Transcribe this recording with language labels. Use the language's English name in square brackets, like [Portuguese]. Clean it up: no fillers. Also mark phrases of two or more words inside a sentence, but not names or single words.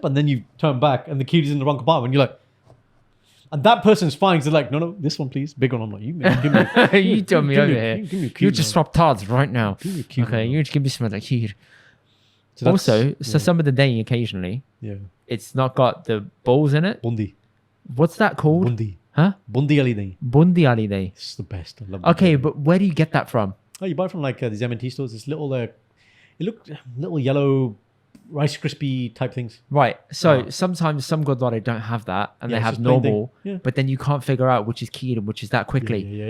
[English] And then you turn back and the Kheer is in the wrong compartment. You're like, and that person's fine. They're like, no, this one, please. Big one. I'm like, you give me. You tell me over here. Give me a You just swap Taals right now. Give me a Kheer, Okay, you just give me some of that Kheer. So also, some of the Dhaei occasionally, it's not got the balls in it. Bundi. What's that called? Bundi. Huh? [Punjabi] ਬੂੰਦੀ ਆਲੀ ਦਹੀਂ. ਬੂੰਦੀ ਆਲੀ ਦਹੀਂ. [English] It's the best. I love Okay, but where do you get that from? Oh, you buy it from like these M&T stores. This little, it looked little yellow Rice Krispie type things. Right. So sometimes some Gurdwara don't have that and they have normal, but then you can't figure out which is Kheer and which is that quickly.